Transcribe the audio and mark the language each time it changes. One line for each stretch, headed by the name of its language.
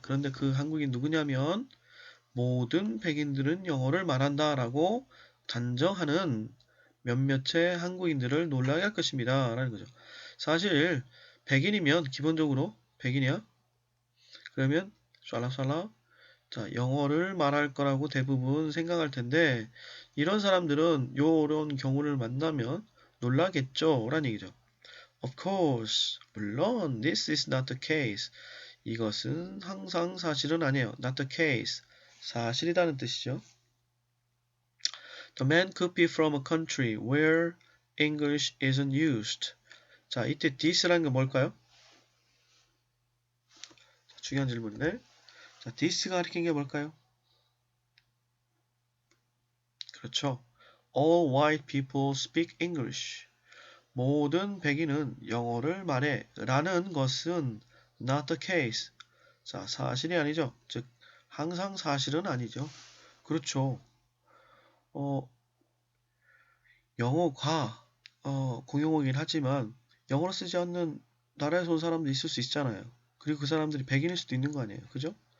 Korean: 그런데 그 한국인 누구냐면 모든 백인들은 영어를 말한다 라고 단정하는 몇몇의 한국인들을 놀라게 할 것입니다. 라는 거죠. 사실 백인이면 기본적으로 백인이야? 그러면 샬라샬라 자, 영어를 말할 거라고 대부분 생각할 텐데 이런 사람들은 요런 경우를 만나면 놀라겠죠 라는 얘기죠.
English: Of course,
Korean: 물론
English: this is not the case.
Korean: 이것은 항상 사실은 아니에요.
English: Not the case.
Korean: 사실이라는 뜻이죠.
English: The man could be from a country where English isn't used.
Korean: 자, 이때 this라는 게 뭘까요? 자, 중요한 질문인데 자, this가 가리키는 게 뭘까요? 그렇죠.
English: All white people speak English.
Korean: 모든 백인은 영어를 말해 라는 것은
English: not the case.
Korean: 자, 사실이 아니죠. 즉, 항상 사실은 아니죠. 그렇죠. 영어가 공용어긴 하지만 영어를 쓰지 않는 나라에서 온 사람도 있을 수 있잖아요. 그리고 그 사람들이 백인일 수도 있는 거 아니에요. 그죠?